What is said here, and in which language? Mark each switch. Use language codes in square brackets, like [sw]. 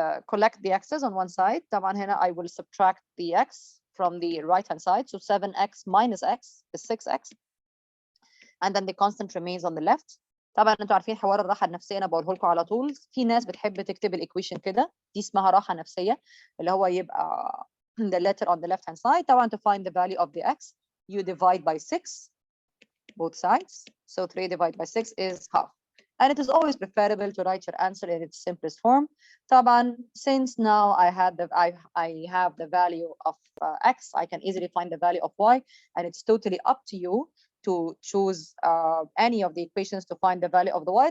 [en] Collect the x's on one side. [ar] طبعا هنا [en] I will subtract the x from the right hand side, so 7x minus x is 6x, and then the constant remains on the left. [ar] طبعا انتوا عارفين حوار الراحه النفسيه، انا بقوله لكم على طول. في ناس بتحب تكتب الايكويشن كده، دي اسمها راحه نفسيه، اللي هو يبقى [en] the letter on the left hand side. طبعا to find the value of the x you divide by 6 both sides, so 3 divided by 6 is half. And it is always preferable to write your answer in its simplest form. طبعا since now I have the value of x, I can easily find the value of y, and it's totally up to you to choose any of the equations to find the value of the y.